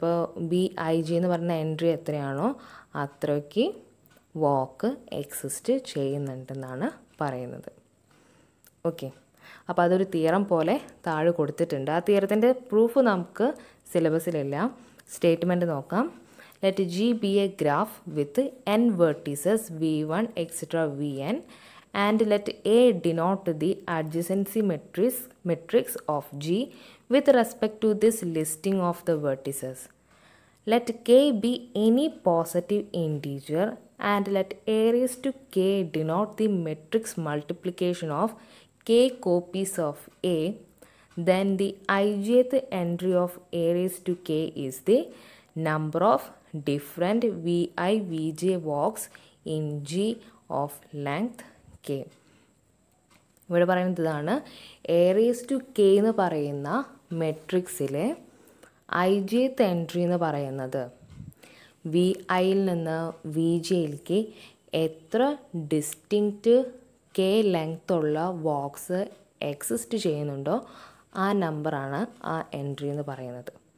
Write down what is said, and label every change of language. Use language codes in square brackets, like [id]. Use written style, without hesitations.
[ml] ഇപ്പോൾ BIG എന്ന് പറയുന്ന എൻട്രി എത്രയാണോ അത്രയ്ക്ക് വാക്ക് എക്സിസ്റ്റ് ചെയ്യുന്നുണ്ടെന്നാണ് പറയുന്നത്. ഓക്കെ, അപ്പോൾ അതൊരു തിയറം പോലെ താഴെ കൊടുത്തിട്ടുണ്ട്. ആ തിയറത്തിൻ്റെ പ്രൂഫ് നമുക്ക് സിലബസിലില്ല. സ്റ്റേറ്റ്മെൻറ്റ് നോക്കാം. [en] Let G be a graph with n vertices v1 etc. vn and let A denote the adjacency matrix of G with respect to this listing of the vertices. Let K be any positive integer and let A raised to K denote the matrix multiplication of K copies of A. Then the ijth entry of A raised to K is the number of different VI VJ walks in G of length K. [ml] ഇവിടെ പറയുന്നത് ഇതാണ്. [en] A raised to K [ml] എന്ന് പറയുന്ന മെട്രിക്സിലെ ijth entry എന്ന് പറയുന്നത് VIയിൽ നിന്ന് VJയിലേക്ക് എത്ര distinct K length ഉള്ള വാക്സ് എക്സിസ്റ്റ് ചെയ്യുന്നുണ്ടോ ആ നമ്പറാണ് ആ എൻട്രി എന്ന് പറയുന്നത്.